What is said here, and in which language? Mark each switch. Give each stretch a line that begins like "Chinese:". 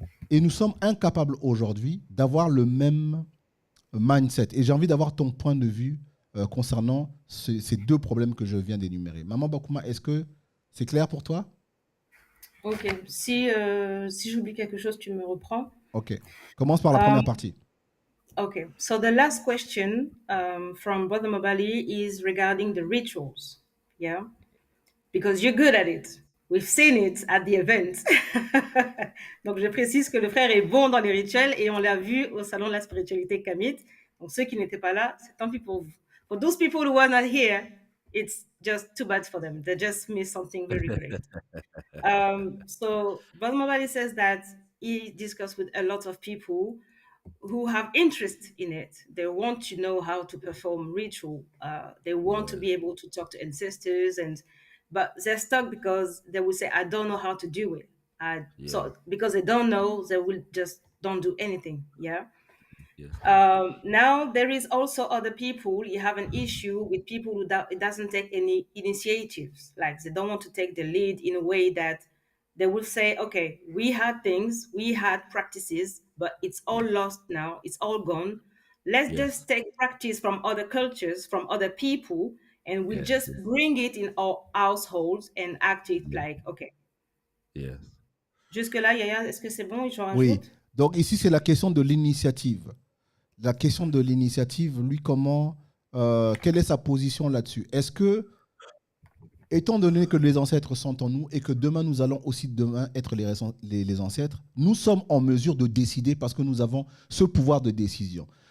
French: Et nous sommes incapables aujourd'hui d'avoir le même mindset. Et j'ai envie d'avoir ton point de vue concernant ces deux problèmes que je viens d'énumérer. Maman Bakouma, est-ce que c'est clair pour toi? Ok, si j'oublie quelque chose, tu me reprends. Ok, commence par la première partie.
English: Okay, so the last question from Brother Mobali is regarding the rituals. Yeah, because you're good at it. We've seen it at the event. Donc, je précise que le frère est bon dans les rituels et on l'a vu au Salon de la Spiritualité Kamit. Donc, ceux qui n'étaient pas là, c'est tant pis pour vous. For those people who are not here, it's just too bad for them. They just missed something very great. So, Brother Mobali says that he discussed with a lot of people who have interest in it. They want to know how to perform ritual. They want to be able to talk to ancestors, but they're stuck because they will say, "I don't know how to do it." So because they don't know, they will just don't do anything. Yeah. Yes. Now there is also other people. You have an issue with people who it doesn't take any initiatives. Like they don't want to take the lead in a way that they will say, okay, we had things, we had practices, but it's all lost now. It's all gone. Let's just take practice from other cultures, from other people, and we just bring it in our households and act it like, okay. Yes.
French: Jusque-là, Yaya, est-ce que c'est bon? Je rajoute? Oui, donc ici, c'est la question de l'initiative. La question de l'initiative, lui, comment, quelle est sa position là-dessus? Est-ce que, étant donné que les ancêtres sont en nous et que demain, nous allons aussi demain être les ancêtres, nous sommes en mesure de décider parce que nous avons ce pouvoir de décision.